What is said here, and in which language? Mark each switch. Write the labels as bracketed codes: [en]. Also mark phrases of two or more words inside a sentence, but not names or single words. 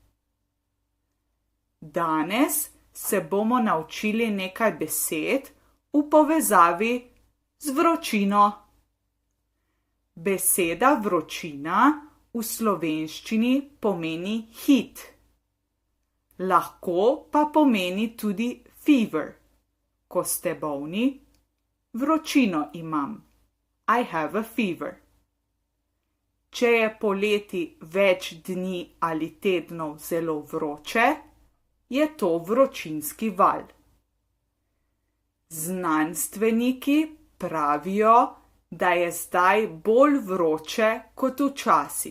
[sl] Danes se bomo naučili nekaj besed v povezavi z vročino. Beseda vročina v slovenščini pomeni hit. Lahko pa pomeni tudi fever. Ko ste bolni, vročino imam. [en] I have a fever. [sl] Če je poleti več dni ali tednov zelo vroče, je to vročinski val. Znanstveniki pravijo, da je zdaj bolj vroče kot včasih.